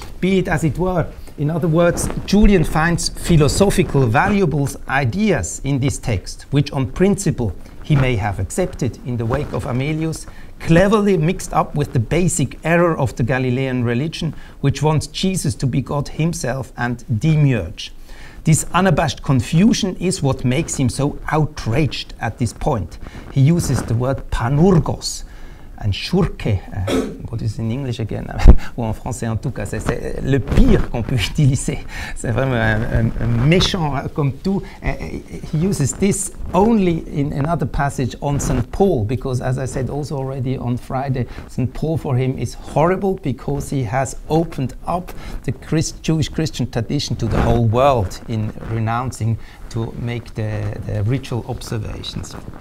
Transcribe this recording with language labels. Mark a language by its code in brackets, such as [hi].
[en] Be it as it were, in other words, Julian finds philosophical valuables, ideas in this text, which on principle he may have accepted in the wake of Amelius, cleverly mixed up with the basic error of the Galilean religion, which wants Jesus to be God himself and demiurge. This unabashed confusion is what makes him so outraged at this point. He uses the word panurgos, and schurke, what is in English again, [fr] ou en français en tout cas, c'est le pire qu'on peut utiliser. C'est vraiment un méchant comme tout. [en] He uses this only in another passage on St. Paul, because as I said also already on Friday, St. Paul for him is horrible because he has opened up the Jewish Christian tradition to the whole world in renouncing to make the ritual observations.